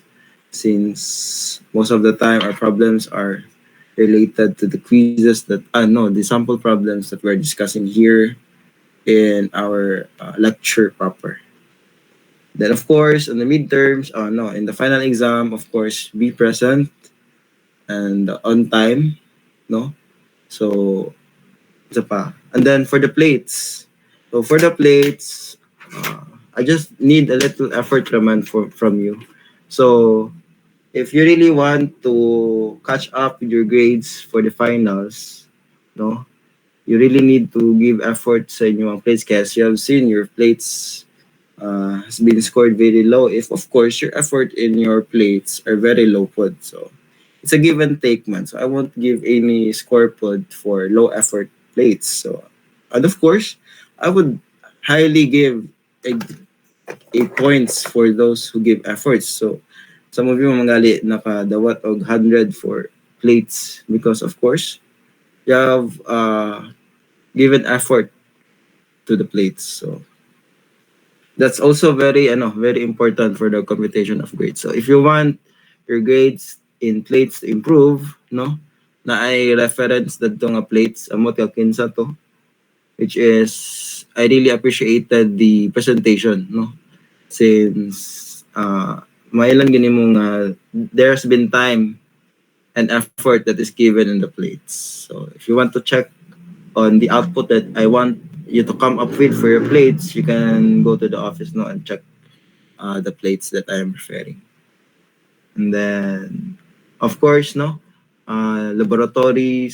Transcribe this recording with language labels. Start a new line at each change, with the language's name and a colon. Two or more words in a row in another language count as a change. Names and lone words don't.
English: Since most of the time our problems are related to the quizzes that no, the sample problems that we're discussing here in our lecture proper. Then of course on the midterms, no, in the final exam, of course, be present and on time, no.
Cebuano: So isa pa.
English: And then for the plates. So for the plates, I just need a little effort naman from you. So if you really want to catch up with your grades for the finals, no, you really need to give effort
Cebuano: sa inyong
English: plates kasi you have seen your plates has been scored very low. If of course your effort in your plates are very low pod. So it's a give and take man. So I won't give any score pod for low effort plates. So and of course I would highly give a points for those who give efforts. So some of you
Cebuano: mangali nakadawat og
English: 100 for plates because of course you have given effort to the plates. So that's also very important for the computation of grades. So if you want your grades in plates to improve, no,
Cebuano: na ay reference dadto nga plates amo til kinsa to,
English: which is I really appreciated the presentation, no, since
Cebuano: may lang gini mo nga
English: there's been time and effort that is given in the plates. So if you want to check on the output that I want you to come up with for your plates, you can go to the office, no, and check the plates that I am referring. And then, of course, no, laboratories.